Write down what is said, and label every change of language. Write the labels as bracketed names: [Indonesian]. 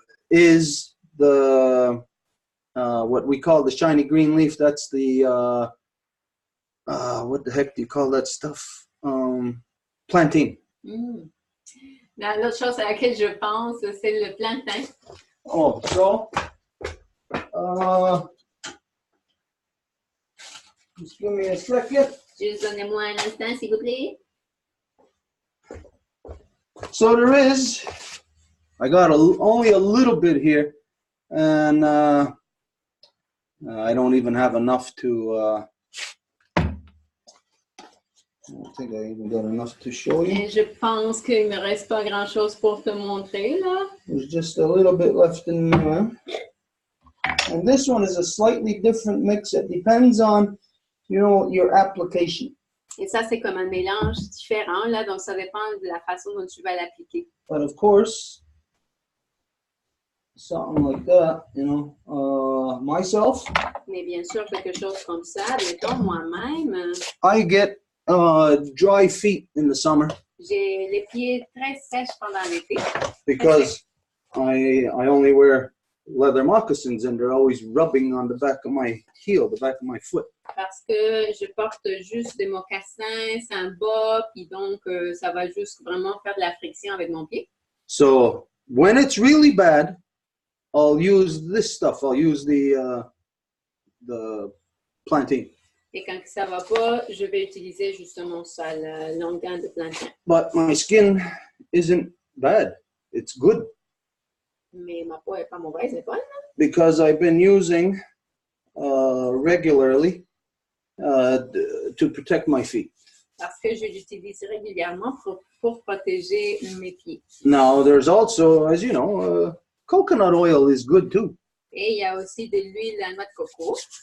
[English] is the what we call the shiny green leaf. That's the what the heck do you call that stuff? Plantain. [French] L'autre chose à laquelle je pense, c'est le plantain. [English] Oh, so just give me a second. [French] Juste donnez-moi un instant, s'il vous plaît. [English] So I got only a little bit here, and I don't even have enough to. I don't think I even got enough to show you. [French] Et je pense qu'il ne me reste pas grand-chose pour te montrer, là. [English] There's just a little bit left in there. And this one is a slightly different mix. It depends on, you know, your application. [French] Et ça, c'est comme un mélange différent, là, donc ça dépend de la façon dont tu vas l'appliquer. [English] But of course, something like that, you know, myself. [French] Mais bien sûr, quelque chose comme ça, mettons moi-même. [English] I get dry feet in the summer. [French] J'ai les pieds très sèches pendant l'été. [English] Because I only wear leather moccasins and they're always rubbing on the back of my heel, the back of my foot. [French] Parce que je porte juste des mocassins, c'est un bas, puis donc ça va juste vraiment faire de la friction avec mon pied. [English] So when it's really bad, I'll use this stuff. I'll use the plantain. [French] Et quand ça va pas, je vais utiliser justement ça, la longueur de plantain. [English] But my skin isn't bad. It's good. [French] Mais ma peau est pas mauvaise, elle est bonne. [English] Because I've been using regularly to protect my feet. [French] Parce que je l'utilise régulièrement pour protéger mes pieds. [English] Now, there's also, as you know, coconut oil is good too. [French] Et il y a aussi de l'huile à noix de coco.